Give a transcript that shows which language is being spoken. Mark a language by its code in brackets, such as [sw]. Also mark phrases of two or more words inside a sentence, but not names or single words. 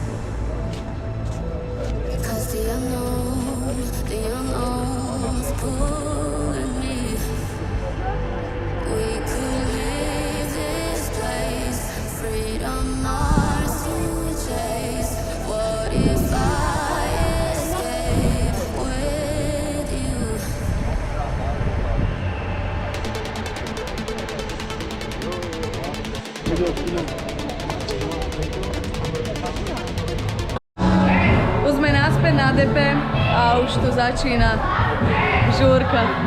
[en] 'Cause the unknown's pulling me. We could leave this place, freedom Mars to chase. What if I escape with you? [sk] Už sme naspäť na depe a už tu začína žúrka.